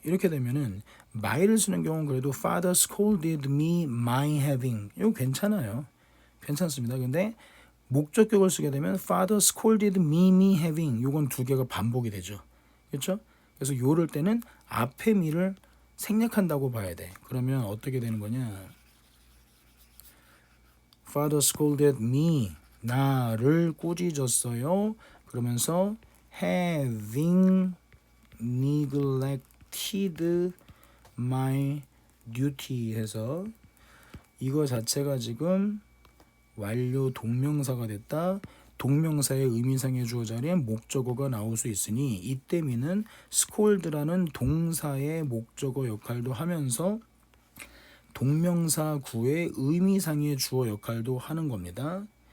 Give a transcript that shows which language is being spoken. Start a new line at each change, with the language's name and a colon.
Korean: 이렇게 되면은 my를 쓰는 경우는 그래도
English: father scolded me my having,
Korean: 이거 괜찮아요. 괜찮습니다. 근데 목적격을 쓰게 되면
English: father scolded me having,
Korean: 요건 두 개가 반복이 되죠. 그렇죠? 그래서 요럴 때는 앞에 me를 생략한다고 봐야 돼. 그러면 어떻게 되는 거냐?
English: Father scolded me,
Korean: 나를 꾸짖었어요. 그러면서
English: having neglected my duty
Korean: 해서 이거 자체가 지금 완료 동명사가 됐다. 동명사의 의미상의 주어 자리에 목적어가 나올 수 있으니 이때 미는 scold라는 동사의 목적어 역할도 하면서 동명사 구의 의미상의 주어 역할도 하는 겁니다.